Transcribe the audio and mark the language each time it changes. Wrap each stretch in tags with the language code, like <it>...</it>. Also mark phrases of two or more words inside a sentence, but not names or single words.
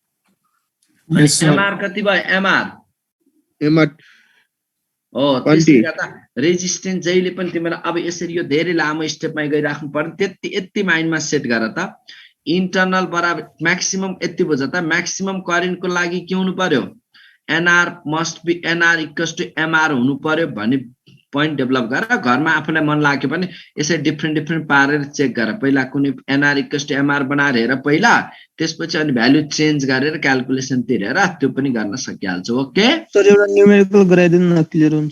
<ne>mr कति भयो mr हो त्यसले गर्दा रेजिस्टेन्स जहिले पनि तिमीलाई अब यसरी यो धेरै लामो स्टेपमा गइराख्नु पर्छ त्यति यति माइन्डमा सेट गर त इन्टरनल बराबर म्याक्सिमम यति बुझ त म्याक्सिमम करेन्टको लागि के हुनु पर्यो nr</ne> <en>must be</en> <ne>nr = mr हुनु पर्यो भन्ने</ne> <en>point develop</en> <ne>गर घरमा आफुलाई मन लाग्यो भने यसै डिफरेन्ट पारेर चेक गर पहिला कुनै nr = mr बनाएर हेर पहिला त्यसपछि अनि</ne> <en>value change</en> <ne>गरेर क्याल्कुलेसन तिरेर त्यो पनि गर्न सकिहाल्छ ओके सर एउटा न्यूमेरिकल गराइदिनु न क्लियर हुन्छ</ne>